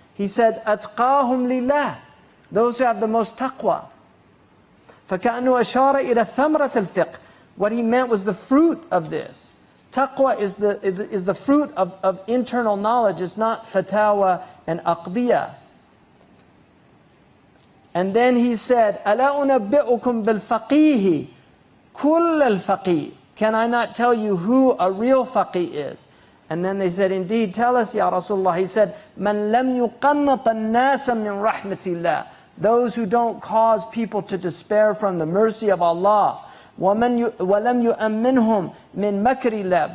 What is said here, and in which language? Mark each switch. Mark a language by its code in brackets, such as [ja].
[en] He said, atqahum lillah, those who have the most taqwa. [ar] فَكَأَنُّ أَشَارَ إِلَى ثَمْرَةِ الْفِقْهِ. [en] What he meant was the fruit of this. Taqwa is the fruit of internal knowledge. It's not fatawa and aqdiyah. And then he said, [ar] أَلَا أُنَبِّئُكُمْ بِالْفَقِيهِ كُلَّ الْفَقِيهِ. [en] Can I not tell you who a real faqih is? And then they said, indeed, tell us, Ya Rasulullah. He said, [ar] مَنْ لَمْ يُقَنَّطَ النَّاسَ مِنْ رَحْمَةِ اللَّهِ. [en] Those who don't cause people to despair from the mercy of Allah. [ar] وَلَمْ يُؤَمِّنْهُمْ مِنْ مَكْرِ اللَّهِ.